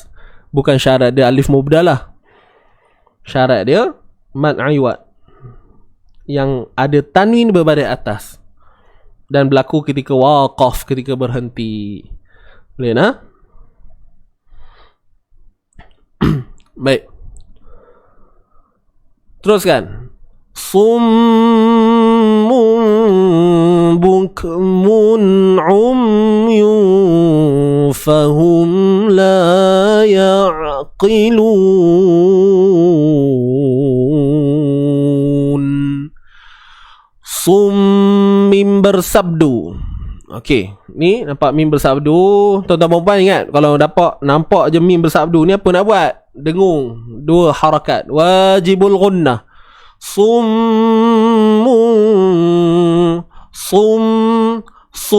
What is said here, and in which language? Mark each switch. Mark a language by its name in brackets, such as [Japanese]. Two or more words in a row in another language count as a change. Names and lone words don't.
[Malay] Bukan syarat dia [Arabic] ألف مبدلة. [Malay] Syarat dia [Arabic] مد عوض [Malay] yang ada tanwin berbaris atas dan berlaku ketika waqaf, ketika berhenti. Boleh nak? Baik. Teruskan. [Arabic] صم بكم عمي فهم لا يعقلون. [Malay] Mim bersabdu. Okey, ni nampak mim bersabdu. Tuan-tuan puan ingat, kalau nampak je mim bersabdu ni apa nak buat? Dengung 2 harakat. [Arabic] واجب الغنة. [Malay] Su.